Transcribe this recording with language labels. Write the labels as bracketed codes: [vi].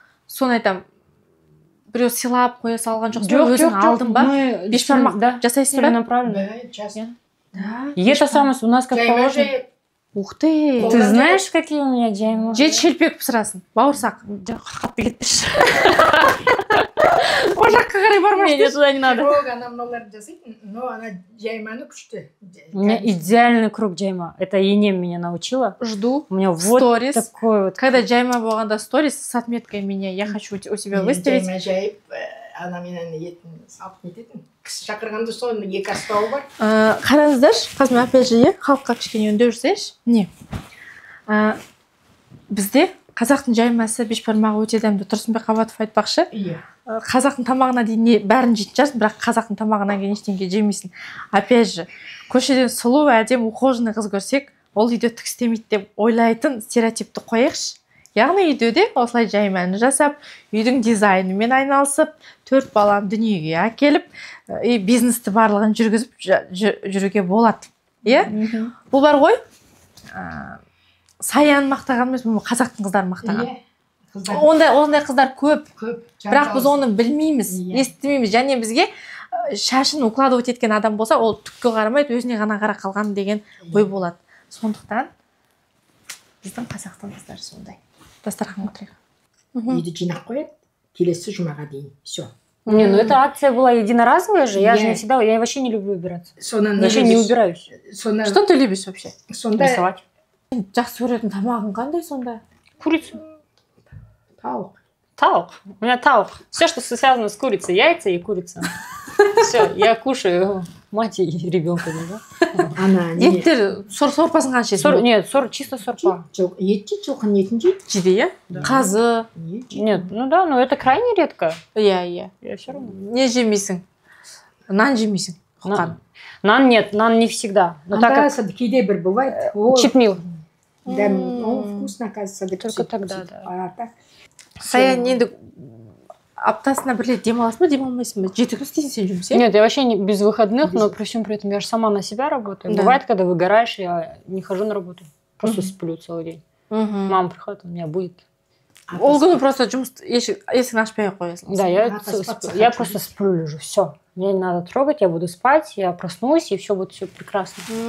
[kk] Соны айтам, біреу сыйлап қоя салған жоқсың, өзің алдың ба? Бешбармақ жасайсың ба? [ru] Направленно. Да. И это самое, у нас как положено. Ух ты! Ты знаешь, какие у меня джайма? [kk] Жет шелпек пісірасың, бауырсақ. Қатты кетпеші. О жаққа қарай бармаш. [ru] Нет, туда не надо. [kk] Круг, она мыналарды жасайтын, [ru] но она [kk] жайманы күшті. [ru] У меня идеальный круг джайма. Это Енем меня научила. Жду. У меня вот сторис. такой вот. Когда джайма болғанда сторис с отметкой меня, я хочу у тебя выставить. [kk] Жайма жайып, ана менен етін салып нететін. Кісі шақырғанда соны екі астауы бар. Қараңыздаршы, қазір мен опять же халыққа кішкене үндеу жасайыншы. Міне. Бізде қазақтың жаймасы бешбармағы өте дәмді. Тұрсынбек Қабатов айтпақшы. Иә. Қазақтың тамағына дейін бәрін жейтін шығарсың, бірақ қазақтың тамағынан кейін ештеңе жемейсің. Опять же, көшеден сұлу, әдемі, ухоженный қыз көрсек, ол үйде түк істемейді деп ойлайтын стереотипті қояйықшы. Яғни үйде де осылай жайманы жасап, үйдің дизайнымен айналысып, 4 баланы дүниеге әкеліп, бизнесті барлығын жүргізіп жүруге болады. Иә? Бұл бар ғой, Саян мақтаған емес, бұл қазақтың қыздарын мақтаған. Ондай қыздар көп. Бірақ біз оны білмейміз, естімейміз. Және бізге шашын укладывать еткен адам болса, ол түкке қарамайды, өзіне ғана қара қалған деген ой болады. Сондықтан біздің қазақтың қыздары сондай. Дастархан отырайық. Үйді жинақ қояды, келесі жұмаға дейін. [ru] Все. Не, ну эта акция была единоразовая же, я же не всегда, я вообще не люблю убираться. Вообще не убираюсь. Что ты любишь вообще? Рисовать. [kk] Жақсы көретін тамағың қандай сонда? [ru] Курица. [kk] Тауық. Тауық. [ru] У меня [kk] тауық. [ru] Все, что связано с курицей, яйца и курица. Все, я кушаю мать и ребенка. [kk] Еттер сорпасын қанша жейсің? [ru] Нет, чисто сорпа. [kk] Ет жейді, жылқының етін жейді. Жейді, иә? Қазы. [ru] Нет, ну да, но это крайне редко. [kk] Иә. [ru] Я все равно. [kk] Не жемейсің? Нан жемейсің? [ru] Нан нет, нан не всегда. Но так как [kk] кейде бір бывает. [ru] Читмил. Да, вкусно, оказывается. Только тогда, да. [kk] Саян енді аптасына бір рет демаласың ба, демалмайсың ба? 7 күн істейсің сен жұмыс, иә? [ru] Нет, я вообще не без выходных, но при всем при этом я же сама на себя работаю. Бывает, когда выгораешь, я не хожу на работу. Просто сплю целый день. Мама приходит, у меня будет. [kk] Ол күні просто жұмыс есігін ашпай қоясың. [ru] Да, я просто сплю, лежу. Все. Мне не надо трогать, я буду спать, я проснусь, и все будет все прекрасно.